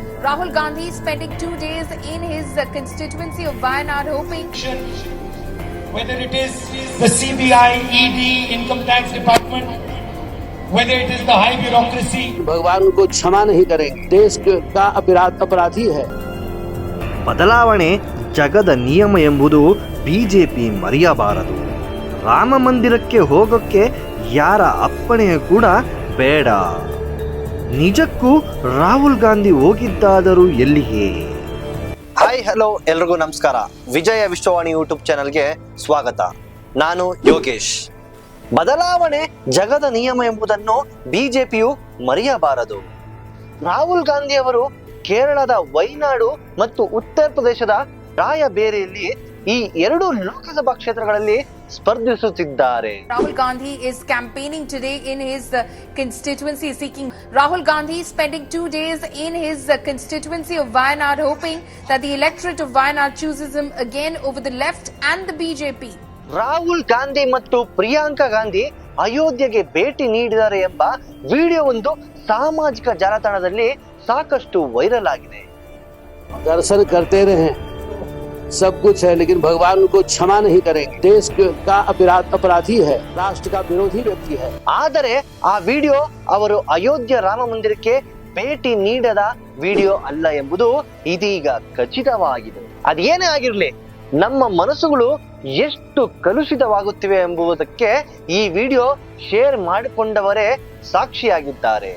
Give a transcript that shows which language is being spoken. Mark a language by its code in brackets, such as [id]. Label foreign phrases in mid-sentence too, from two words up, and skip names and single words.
[en] Rahul Gandhi is spending 2 days in his constituency of Wayanad hoping whether it is the CBI, ED, Income Tax Department, whether it is the high bureaucracy. [hi] भगवान को क्षमा नहीं करेंगे, देश का अपराधी है. [kn] ಬದಲಾವಣೆ ಜಗದ ನಿಯಮ ಎಂಬುದು ಬಿಜೆಪಿ ಮರೆಯಬಾರದು. ರಾಮ ಮಂದಿರಕ್ಕೆ ಹೋಗೋಕ್ಕೆ ಯಾರ ಅಪ್ಪಣೆ ಕೂಡ ಬೇಡ. ನಿಜಕ್ಕೂ ರಾಹುಲ್ ಗಾಂಧಿ ಹೋಗಿದ್ದಾದರೂ ಎಲ್ಲಿಗೆ? [en] Hi hello [kn] ಎಲ್ರಿಗೂ ನಮಸ್ಕಾರ. ವಿಜಯ ವಿಶ್ವವಾಣಿ ಯೂಟ್ಯೂಬ್ ಚಾನಲ್ಗೆ ಸ್ವಾಗತ. ನಾನು ಯೋಗೇಶ್. ಬದಲಾವಣೆ ಜಗದ ನಿಯಮ ಎಂಬುದನ್ನು ಬಿಜೆಪಿಯು ಮರೆಯಬಾರದು. ರಾಹುಲ್ ಗಾಂಧಿ ಅವರು ಕೇರಳದ ವೈನಾಡು ಮತ್ತು ಉತ್ತರ ಪ್ರದೇಶದ ರಾಯಬೇರಿಯಲ್ಲಿ ಈ ಎರಡು ಲೋಕಸಭಾ ಕ್ಷೇತ್ರಗಳಲ್ಲಿ ಸ್ಪರ್ಧಿಸುತ್ತಿದ್ದಾರೆ. [en] Rahul Gandhi is campaigning today in his constituency seeking. Rahul Gandhi is spending 2 days in his constituency of Wayanad hoping that the electorate of Wayanad chooses him again over the left and the BJP. [kn] ರಾಹುಲ್ ಗಾಂಧಿ ಮತ್ತು ಪ್ರಿಯಾಂಕಾ ಗಾಂಧಿ ಅಯೋಧ್ಯೆಗೆ ಭೇಟಿ ನೀಡಿದ್ದಾರೆ ಎಂಬ ವಿಡಿಯೋ ಒಂದು ಸಾಮಾಜಿಕ ಜಾಲತಾಣದಲ್ಲಿ ಸಾಕಷ್ಟು ವೈರಲ್ ಆಗಿದೆ. [hi] दर्शन करते रहे, सब कुछ है, लेकिन भगवान को क्षमा नहीं करेंगे. देश का अपराधी है, राष्ट्र का विरोधी व्यक्ति है. [kn] ಆದರೆ ಆ ವಿಡಿಯೋ ಅವರು ಅಯೋಧ್ಯೆ ರಾಮ ಮಂದಿರಕ್ಕೆ ಭೇಟಿ ನೀಡದ ವಿಡಿಯೋ ಅಲ್ಲ ಎಂಬುದು ಇದೀಗ ಖಚಿತವಾಗಿದೆ. ಅದೇನೇ ಆಗಿರ್ಲಿ, ನಮ್ಮ ಮನಸ್ಸುಗಳು ಎಷ್ಟು ಕಲುಷಿತವಾಗುತ್ತಿವೆ ಎಂಬುದಕ್ಕೆ ಈ ವಿಡಿಯೋ ಶೇರ್ ಮಾಡಿಕೊಂಡವರೇ ಸಾಕ್ಷಿಯಾಗಿದ್ದಾರೆ.